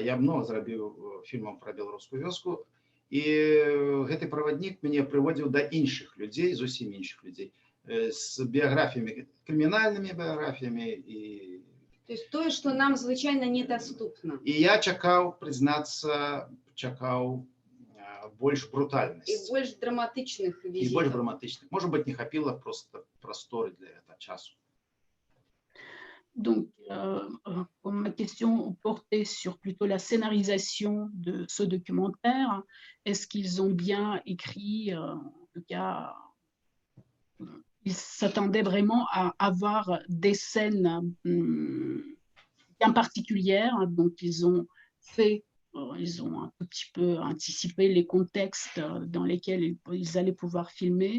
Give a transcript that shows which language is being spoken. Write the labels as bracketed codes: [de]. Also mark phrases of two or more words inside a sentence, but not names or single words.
[be] Я много зрабіў фільмаў пра беларускую вёску, і гэты праваднік мяне прыводзіў да іншых людзей, зусім іншых людзей, з біяграфіямі, крымінальнымі біяграфіямі. [ru] То есть [be] тое, што нам звычайна недаступна. І я чакаў, прызнацца, больш брутальнасці. І больш драматычных візітаў. І больш драматычных. Можа быць, не хапіла проста прасторы для этого часу. [fr] Donc, ma question portait sur plutôt la scénarisation de ce documentaire. Est-ce qu'ils ont bien écrit, en tout cas, ils s'attendaient vraiment à avoir des scènes bien particulières, donc ils ont un tout petit peu anticipé les contextes dans lesquels ils allaient pouvoir filmer.